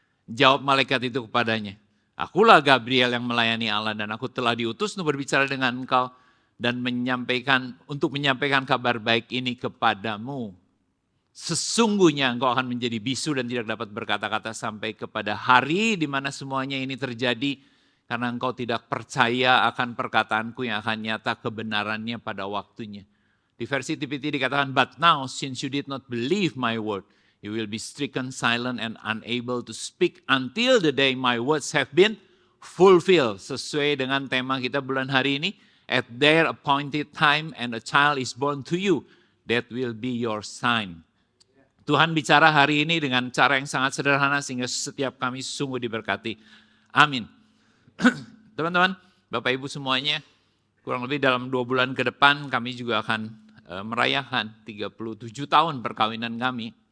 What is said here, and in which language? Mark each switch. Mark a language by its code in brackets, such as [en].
[id] Jawab malaikat itu kepadanya, akulah Gabriel yang melayani Allah dan aku telah diutus untuk berbicara dengan engkau dan menyampaikan kabar baik ini kepadamu. Sesungguhnya engkau akan menjadi bisu dan tidak dapat berkata-kata sampai kepada hari di mana semuanya ini terjadi, karena engkau tidak percaya akan perkataanku yang akan nyata kebenarannya pada waktunya. Di versi TPT dikatakan, [en] but now since you did not believe my word, you will be stricken silent and unable to speak until the day my words have been fulfilled. [id] Sesuai dengan tema kita bulan hari ini, [en] at their appointed time and a child is born to you, that will be your sign. [id] Tuhan bicara hari ini dengan cara yang sangat sederhana sehingga setiap kami sungguh diberkati. Amin. Teman-teman, Bapak Ibu semuanya, kurang lebih dalam 2 bulan ke depan kami juga akan merayakan 37 tahun perkawinan kami.